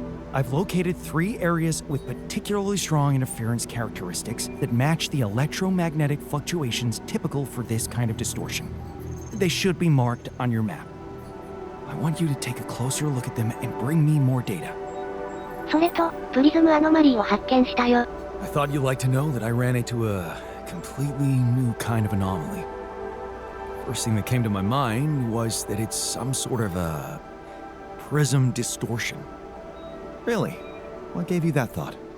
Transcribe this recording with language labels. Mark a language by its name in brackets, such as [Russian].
[English] I've located 3 areas with particularly strong interference characteristics that match the electromagnetic fluctuations typical for this kind of distortion. They should be marked on your map. I want you to take a closer look at them and bring me more data. [Japanese] それと、プリズムアノマリーを発見したよ。 [English] I thought you'd like to know that I ran into a completely new kind of anomaly. First thing that came to my mind was that it's some sort of a prism distortion. Really? What gave you that thought?